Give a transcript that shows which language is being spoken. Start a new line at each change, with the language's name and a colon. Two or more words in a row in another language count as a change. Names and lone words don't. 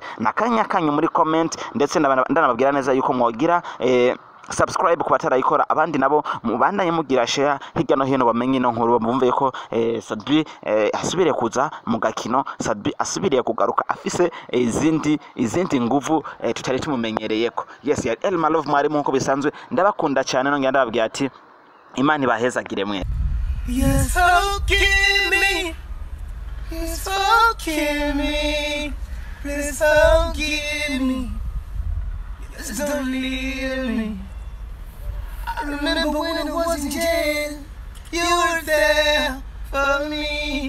Rundi: Nakanya kanyu muri comment, ndetse ndanababwira neza yuko mwogira subscribe ku batarayikora, abandi nabo mubandanye mugira share hirya no hino bamenye ino nkuru, bumve ko Sadbi asubire kuza mu gakino, Sadbi asubiriye kugaruka afise izindi nguvu tutari tumumenyereyeko. Yes, ya Elma Love mwari nkuko bisanzwe, ndabakunda cyane nongera ndababwira ati Imana ibahezagire mwe.
English: Yes, forgive me. Yes, forgive me. Please forgive me. Just don't leave me. I remember when I was in jail, you were there for me.